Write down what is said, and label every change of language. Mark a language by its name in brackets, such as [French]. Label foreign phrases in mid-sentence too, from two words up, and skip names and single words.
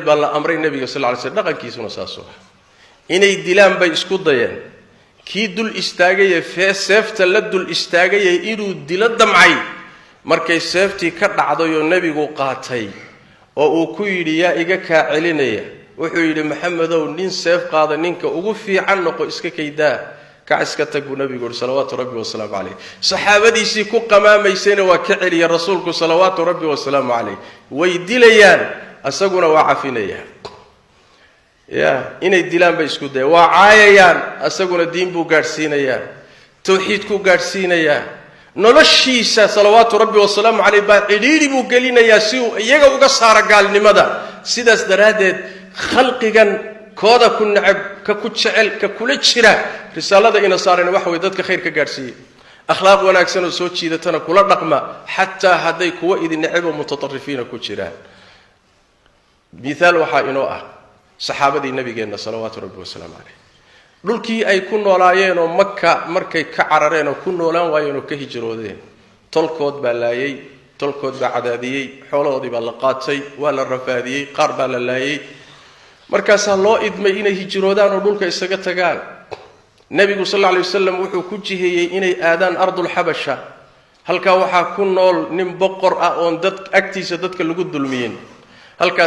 [Somali] baa la amray nabiga [Arabic] صلى الله عليه وسلم [Somali] dhaqankiisuna saasoo inay dilaan bay isku dayeen kii dul istaagay seefta la dul istaagay inuu dilo damcay markay seeftii ka dhacday oo nabigu qaatay oo uu ku yiri yaa iga ka celinaya wuxuu yiri maxamedow nin seef qaada ninka ugu fiican noqo iska kaydaa ka iska tagu nabigu [Arabic] صلى الله ربي وسلم عليه [Somali] saxaabadiisii ku qamaamaysayna waa ka celiya rasuulku [Arabic] صلى الله ربي وسلم عليه [Somali] way dilayaan asaguna waa cafinaya inay dilaan bay isku day waa caayayaan asaguna diin buu gaarsiinaya tawxiid ku gaarsiinaya noloshiisa [Arabic] صلى الله ربي وسلم عليه [Somali] baa cidhiiri buu gelinayaa si uu iyaga uga saara gaalnimada sidaas daraadeed khalqigan kooda ku nacab ka ku jecel ka kula jira risaalada ina saareen wax way dadka khayr ka gaarsiiyay akhlaaq wanaagsan oo soo jiidatana kula dhaqma hatta haday kuwa idin nacab mutatarrifiina ku jiraan misaal waxa inoo ah saxaabadii nabigeena [Arabic] صلى الله ربي وسلم عليه [Somali] dhulkii ay ku noolaayeen oo Makka markay ka carareen oo ku noolaan waayeen oo ka hijroodeen tolkood baa laayay tolkood baa cadaadiyay xoolahoodii baa la qaatay waa la rafaadiyay qaar baa la laayay markaas loo idmay inay hijroodaan oo dhulka isaga tagaan nabigu [Arabic] صلى الله عليه وسلم [Somali] wuxuu ku jiheeyay inay aadaan [Arabic] أرض الحبشة [Somali] halka waxa ku nool nin boqor ah oo dad agtiisa dadka lagu dulmiyeen halkaas